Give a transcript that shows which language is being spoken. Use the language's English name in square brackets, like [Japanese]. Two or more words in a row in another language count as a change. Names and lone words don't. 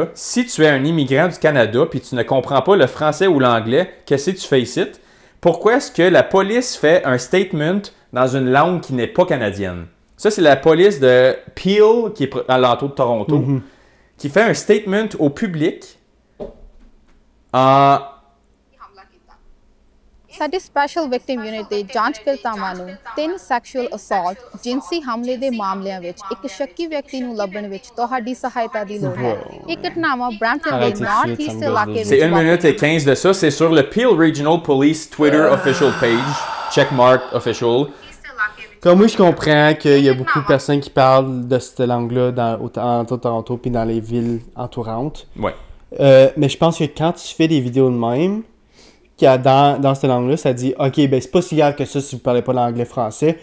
[French] Si tu es un immigrant du Canada, puis tu ne comprends pas le français ou l'anglais, qu'est-ce que tu fais ici? Pourquoi est-ce que la police fait un statement dans une langue qui n'est pas canadienne? » Ça, c'est la police de Peel, qui est à l'entour de Toronto, qui fait un statement au public en... [Punjabi] ਸਾਡੀ [English] special victim unit [Punjabi] ਦੇ ਜਾਂਚਕਰਤਾਵਾਂ ਨੂੰ 3 [English] sexual assault [Punjabi] ਜਿਨਸੀ ਹਮਲੇ ਦੇ ਮਾਮਲਿਆਂ ਵਿੱਚ ਇੱਕ ਸ਼ੱਕੀ ਵਿਅਕਤੀ ਨੂੰ ਲੱਭਣ ਵਿੱਚ ਤੁਹਾਡੀ ਸਹਾਇਤਾ ਦੀ ਲੋੜ ਹੈ। ਇਹ ਘਟਨਾਵਾਂ ਬ੍ਰੈਂਪਟਨ ਦੇ [English] north east [Punjabi] ਇਲਾਕੇ [French] C'est 1 minute et 15 de ça. C'est sur le Peel Regional Police Twitter [English] official page. Checkmark official. [French] Comme moi, je comprends qu'il y a beaucoup de personnes qui parlent de cette langue-là en Toronto puis dans les villes entourantes. Ouais. Mais je pense que quand tu fais des vidéos de même, dans cette langue-là, ça dit « Ok, ben c'est pas si grave que ça si vous parlez pas l'anglais-français.